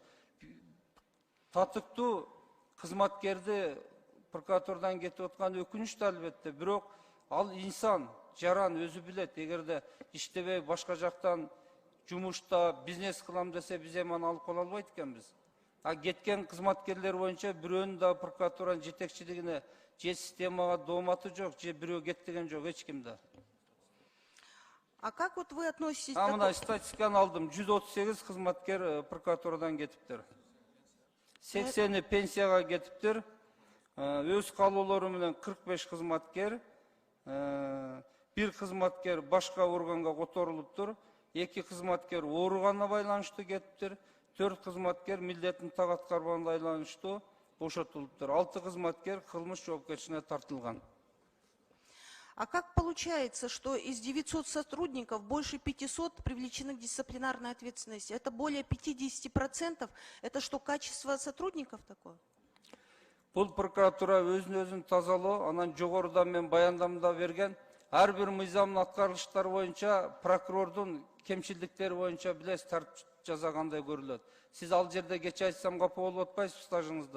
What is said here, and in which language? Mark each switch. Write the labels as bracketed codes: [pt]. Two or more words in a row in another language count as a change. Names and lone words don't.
[ky] Татыктуу кызматкерди прокуратурадан кетип аткан өкүнүчтүү албетте, бирок ал инсан жаран өзү билет, эгерде иштебей башка жактан жумушта бизнес кылам десе биз эми аны алып кала албайт экенбиз. А кеткен кызматкерлер боюнча бирөөнүн да прокуратуранын жетекчилигине же системага дооматы жок, же бирөө кетпеген жок эч кимде. [ru] А как вот вы относитесь... [ky] Мына статистиканы алдым, 138 кызматкер прокуратурадан кетиптир. 80 пенсияга кетиптир. Өз калоолору менен 45 кызматкер, бир кызматкер башка органга которулуптур, 2 кызматкер ооруганына байланыштуу кетиптир, 4 кызматкер милдетин так аткарбаганына байланыштуу бошотулуптур, 6 кызматкер кылмыш жоопкерчилигине тартылган. [ru] А как получается, что из 900 сотрудников больше 500 привлечены к дисциплинарной ответственности? Это более 50%. Это что, качество сотрудников такое? [ky] Бул прокуратура өзүн тазалоо, анан жогорудан мен баяндамада берген, ар бир мыйзамдын аткарылыштары боюнча прокурордун кемчилдиктери боюнча билесиз тартип жаза кандай көрүлөт. Сиз ал жерде кече айтсам капа болуп атпайсызбы стажыңызда.